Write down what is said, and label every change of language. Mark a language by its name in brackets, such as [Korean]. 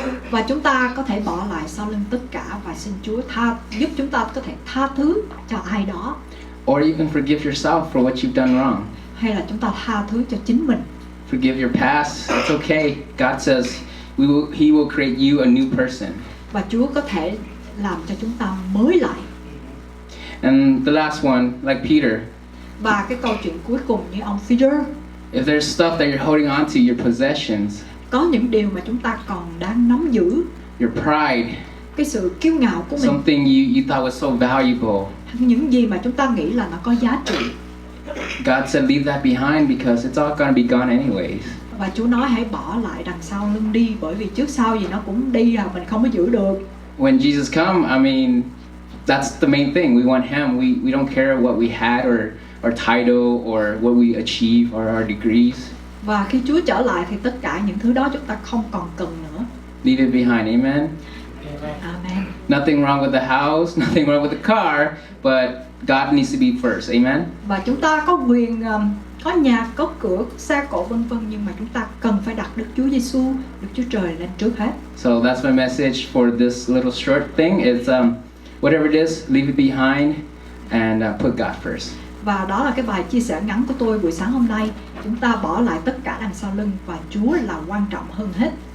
[Vietnamese] Và chúng ta có thể bỏ lại sau lưng tất cả và xin Chúa giúp chúng ta có thể tha thứ cho ai đó. [English] Or you can forgive yourself for what you've done wrong. [Vietnamese] Hay là chúng ta tha thứ cho chính mình. [English] Forgive your past. It's okay. God says He will create you a new person. [Vietnamese] Và Chúa có thể làm cho chúng ta mới lại. [English] And the last one, like Peter. [Vietnamese] Và cái câu chuyện cuối cùng như ông Peter. [English] If there's stuff that you're holding on to, your possessions, [Vietnamese] có những điều mà chúng ta còn đang nắm giữ, [English] your pride, [Vietnamese] cái sự kiêu ngạo của mình, [English] something you thought was so valuable, [Vietnamese] những gì mà chúng ta nghĩ là nó có giá trị. [English] God said leave that behind because it's all gonna be gone anyways. [Vietnamese] Và Chúa nói hãy bỏ lại đằng sau lưng đi, bởi vì trước sau gì nó cũng đi rồi, mình không có giữ được. [English] When Jesus come, I mean, that's the main thing. We want Him. We don't care what we had or title or what we achieve or our degrees. [Vietnamese] Và khi Chúa trở lại thì tất cả những thứ đó chúng ta không còn cần nữa. [English] Leave it behind, amen. Amen. Nothing wrong with the house, nothing wrong with the car, but God needs to be first, amen. [Vietnamese] Và chúng ta có quyền có nhà, có cửa, có xe cộ vân vân, nhưng mà chúng ta cần phải đặt Đức Chúa Giêsu, Đức Chúa Trời lên trước hết. [English] So that's my message for this little short thing. It's whatever it is, leave it behind and put God first. [Vietnamese] Và đó là cái bài chia sẻ ngắn của tôi buổi sáng hôm nay. Chúng ta bỏ lại tất cả đằng sau lưng và Chúa là quan trọng hơn hết.